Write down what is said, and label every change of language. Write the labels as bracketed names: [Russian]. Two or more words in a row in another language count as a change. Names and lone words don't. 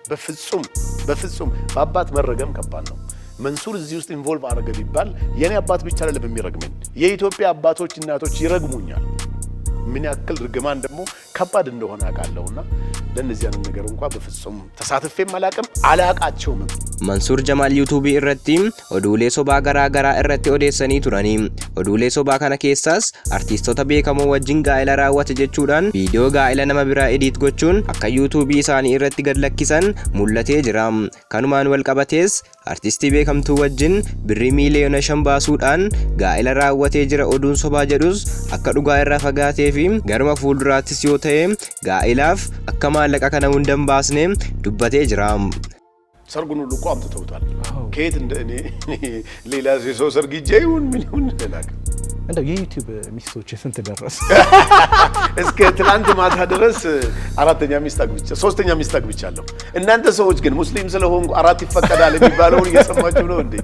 [Amharic] በፍጹም በአባት መረገም ከባድ ነው። መንሱር እዚህ ውስጥ ኢንቮልቭ አደረገ ቢባል የኔ አባት ብቻ አይደለም የሚረግመኝ፣ የኢትዮጵያ አባቶች እናቶች ይረግሙኛል። ምን ያክል ርግማን ደግሞ ከባድ እንደሆነ አውቃለሁና ለነዚህ አይነት ነገር እንኳን በፍጹም ተሳትፌም አላቃቸውም። [Oromo] Mansuur Jamaal YouTube irratti oduulee sobaa garaa irratti odeessanii turani. Oduulee sobaa kana keessas artiistota beekamoo wajjin gaa'ela raawwate jechuudhaan viidiyoo gaa'ela nama biraa edit gochuun akka YouTube isaanii irratti gad lakkisan mul'atee jira. Kanumaan wal qabatees artistii beekamtuu wajjin birrii miiliyoona 5 baasuudhaan gaa'ela raawwatee jira oduun sobaa jedhus akka dhugaa irraa fagaatee fi garuma fuulduraattis yoo ta'e gaa'elaaf akka maallaqa kana hunda hin baasne dubbatee jira. [Amharic] ሰርጉን ሁሉ እኮ አምጥተውታል። ከየት እንደኔ ሌላ ሰው ሰርግ ይጀዩን ምን ይሁን ተላክ እንደው የዩቲዩብ ሚስቶች ስንት ደረስ? እስከ ትላንት ማታ ድረስ አራተኛ ሚስት አግብቻ ሶስተኛ ሚስት አግብቻለሁ። እናንተ ሰዎች ግን ሙስሊም ስለሆንኩ አራት ይፈቀዳል የሚባለውን እየሰማችሁ ነው እንዴ?